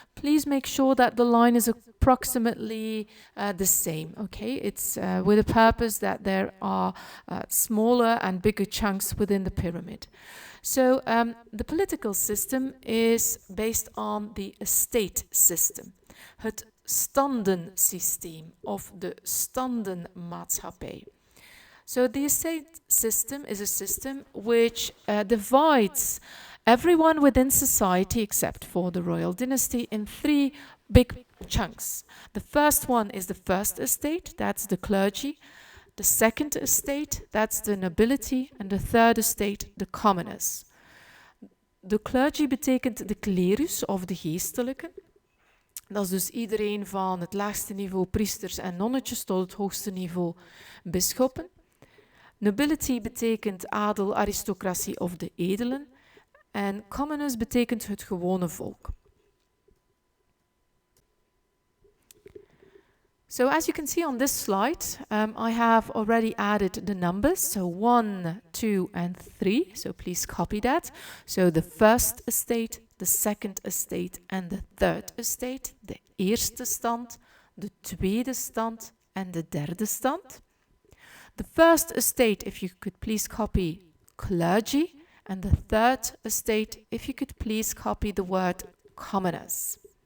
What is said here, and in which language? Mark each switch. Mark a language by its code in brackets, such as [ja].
[en] Please make sure that the line is approximately the same, okay? It's with a purpose that there are smaller and bigger chunks within the pyramid. So the political system is based on the estate system. [nl] Het standensysteem of de standenmaatschappij. [en] So the estate system is a system which divides everyone within society except for the royal dynasty in three big chunks. The first one is the first estate, that's the clergy. The second estate, that's the nobility. And the third estate, the commoners. [nl] De clergy betekent de klerus of de geestelijken. Dat is dus iedereen van het laagste niveau priesters en nonnetjes tot het hoogste niveau bisschoppen. Nobility betekent adel, aristocratie of de edelen. En commoners betekent het gewone volk. [en] So as you can see on this slide, I have already added the numbers. So 1, 2 and 3. So please copy that. So the first estate, the second estate and the third estate. [nl] De eerste stand, de tweede stand en de derde stand. [en] The first estate, if you could please copy clergy, and the third estate, if you could please copy the word commoners.